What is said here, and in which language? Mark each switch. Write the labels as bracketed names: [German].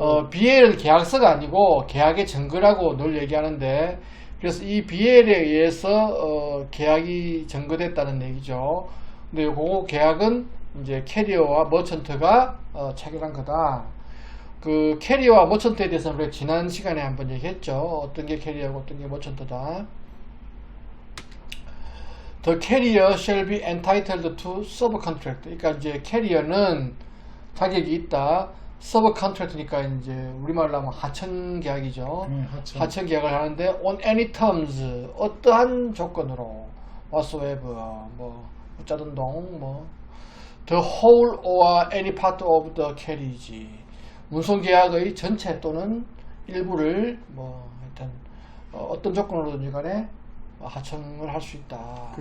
[Korean] BL은 계약서가 아니고 계약의 증거라고 늘 얘기하는데 그래서 이 BL에 의해서 계약이 증거됐다는 얘기죠. 근데 그 계약은 이제 캐리어와 머천트가 체결한 거다. 그 캐리어와 머천트에 대해서는 우리가 지난 시간에 한번 얘기했죠. 어떤 게 캐리어고 어떤 게 머천트다. [English] The carrier shall be entitled to subcontract. [Korean] 그러니까 이제 캐리어는 자격이 있다. subcontract니까 이제 우리말로 하면 하청 계약이죠. 하청 계약을 하는데 [English] on any terms [Korean] 어떠한 조건으로 [English] whatsoever [Korean] 뭐 짜든 동 [English] the whole or any part of the carriage [Korean] 운송 계약의 전체 또는 일부를 뭐 하여튼 어떤 조건으로든지 간에 하청을 할 수 있다.